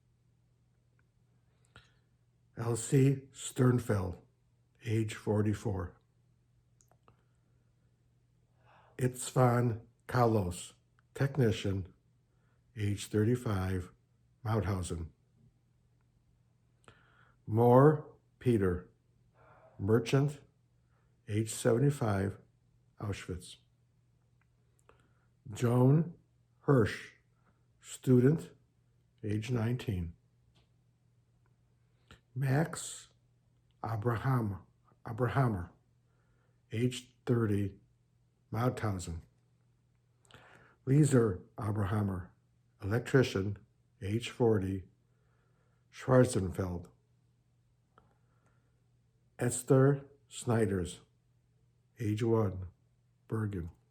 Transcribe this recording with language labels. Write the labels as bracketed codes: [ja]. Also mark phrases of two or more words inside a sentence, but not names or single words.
[en] Elsie Sternfeld, age 44. Itzvan Kalos, technician, age 35, Mauthausen. Moore Peter, merchant, age 75, Auschwitz. Joan Hirsch, student, age 19. Max Abrahammer, age 30, Mauthausen. Lisa Abrahammer, electrician, age 40, Schwarzenfeld. Esther Snyders, age 1, Bergen.